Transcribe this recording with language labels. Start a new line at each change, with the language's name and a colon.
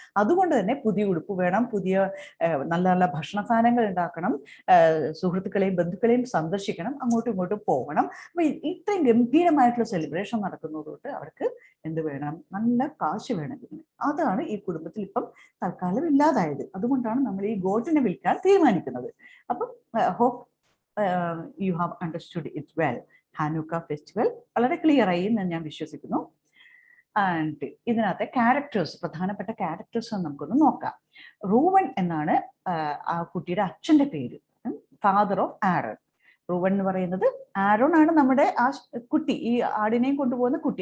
Malayalam: അതുകൊണ്ട് തന്നെ പുതിയ ഉടുപ്പ് വേണം, പുതിയ നല്ല നല്ല ഭക്ഷണ സാധനങ്ങൾ ഉണ്ടാക്കണം, സുഹൃത്തുക്കളെയും ബന്ധുക്കളെയും സന്ദർശിക്കണം, അങ്ങോട്ടും ഇങ്ങോട്ടും പോകണം. അപ്പൊ ഇത്രയും ഗംഭീരമായിട്ടുള്ള സെലിബ്രേഷൻ നടക്കുന്നതുകൊണ്ട് അവർക്ക് എന്ത് വേണം? നല്ല കാശ് വേണം. അതാണ് ഈ കുടുംബത്തിൽ ഇപ്പം തൽക്കാലം ഇല്ലാതായത്. അതുകൊണ്ടാണ് നമ്മൾ ഈ ഗോട്ടിനെ വിൽക്കാൻ തീരുമാനിക്കുന്നത്. അപ്പം
English: you have understood it well.
Malayalam: Hanukkah festival വളരെ ക്ലിയർ ആയി എന്ന് ഞാൻ വിശ്വസിക്കുന്നു. ആൻഡ് ഇതിനകത്തെ ക്യാരക്ടേഴ്സ്, പ്രധാനപ്പെട്ട ക്യാരക്ടേഴ്സ് നമുക്കൊന്ന് നോക്കാം. റൂവൻ എന്നാണ് ആ കുട്ടിയുടെ അച്ഛന്റെ പേര്,
English: Father of Aaron.
Malayalam: റൂവൻ എന്ന് പറയുന്നത് ആരോൺ ആണ് നമ്മുടെ ആ കുട്ടി, ഈ ആടിനെയും കൊണ്ടുപോകുന്ന കുട്ടി.